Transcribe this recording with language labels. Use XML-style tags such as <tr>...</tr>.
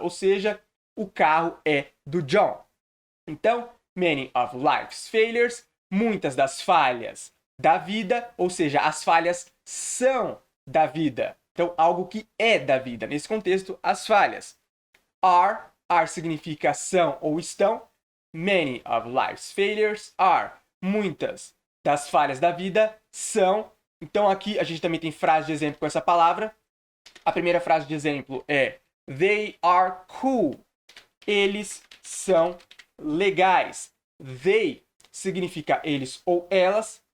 <pt>Ou seja, o carro é do John. Então,</pt> <en>many of life's failures,</en> <pt>muitas das falhas da vida, ou seja, as falhas são da vida. Então, algo que é da vida. Nesse contexto, as falhas. Are significa são ou estão.</pt> <en>Many of life's failures are.</en> <pt>Muitas das falhas da vida são. Então, aqui a gente também tem frase de exemplo com essa palavra. A primeira frase de exemplo é</pt> <en>They are cool.</en> <pt>Eles são legais. They significa eles ou elas.</pt>